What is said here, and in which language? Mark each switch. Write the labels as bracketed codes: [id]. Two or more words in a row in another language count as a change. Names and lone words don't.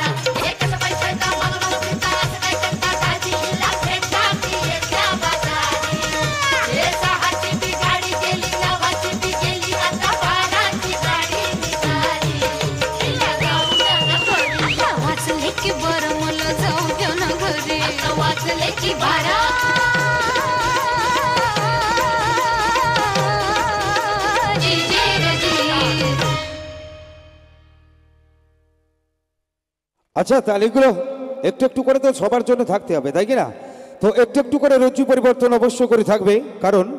[mr] एकच पैशाचा मला भेटता, असं काय करता दाजीला भेटता की येत्या बाजारी, हे सहाची बी गाडी गेली, नवाची बी गेली, आता बाराची गाडी निघाली, हिला जाऊ द्या न घरी, वाजले की बरं, मला जाऊ द्या न घरी, वाजले की बारा। [bn] আচ্ছা, তালিগুলো একটু একটু করে তো সবার জন্য থাকতে হবে, তাই কি না? তো একটু একটু করে রুচি পরিবর্তন অবশ্য করে থাকবে, কারণ